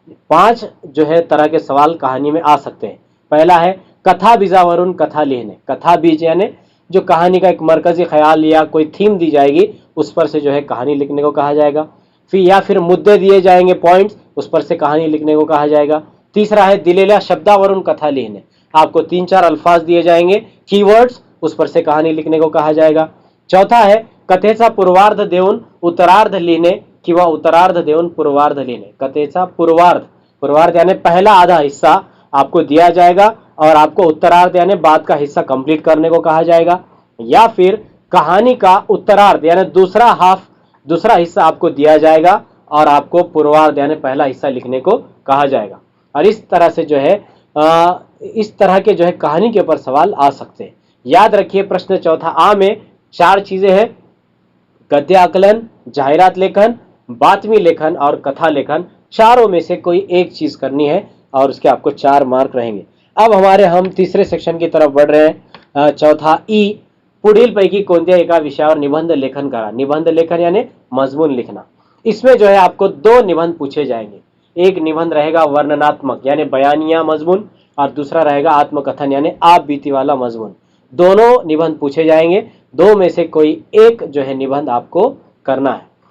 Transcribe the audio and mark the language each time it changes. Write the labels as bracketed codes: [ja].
[hi] 5 जो है तरह के सवाल कहानी में आ सकते हैं. पहला है [mr] कथा बीजावरून कथा लिखने. [hi] कथा बीज यानी जो कहानी का एक मरकजी ख्याल या कोई थीम दी जाएगी उस पर से जो है कहानी लिखने को कहा जाएगा. फिर मुद्दे दिए जाएंगे, पॉइंट्स, उस पर से कहानी लिखने को कहा जाएगा. तीसरा है [mr] दिलेल्या शब्दावरून कथा लिखने. [hi] आपको 3-4 अल्फाज दिए जाएंगे, कीवर्ड्स, उस पर से कहानी लिखने को कहा जाएगा. [mr] चौथा है कथेचा पूर्वार्ध देऊन उत्तरार्ध लिहिणे किंवा उत्तरार्ध देऊन पूर्वार्ध लिहिणे. [hi] कथेचा पूर्वार्ध यानी पहला आधा हिस्सा आपको दिया जाएगा और आपको उत्तरार्ध यानी बाद का हिस्सा कंप्लीट करने को कहा जाएगा. या फिर कहानी का उत्तरार्ध यानी दूसरा हिस्सा आपको दिया जाएगा और आपको पूर्वार्ध यानी पहला हिस्सा लिखने को कहा जाएगा. और इस तरह से जो है इस तरह के जो है कहानी के ऊपर सवाल आ सकते हैं. याद रखिए प्रश्न चौथा आ में 4 चीजें हैं, गद्य आकलन, जाहिरात लेखन, बातमी लेखन और कथा लेखन. चारों में से कोई एक चीज करनी है और उसके आपको 4 मार्क रहेंगे. अब हम तीसरे सेक्शन की तरफ बढ़ रहे हैं. [mr] चौथा ई, पुढील पैकी कोणत्या एका विषयावर निबंध लेखन करा. [hi] निबंध लेखन यानी मजमून लिखना. इसमें जो है आपको 2 निबंध पूछे जाएंगे. एक निबंध रहेगा वर्णनात्मक यानी बयानिया मजमून और दूसरा रहेगा आत्मकथन यानी आप बीती वाला मजमून। दोनों निबंध पूछे जाएंगे, दो में से कोई एक जो है निबंध आपको करना है।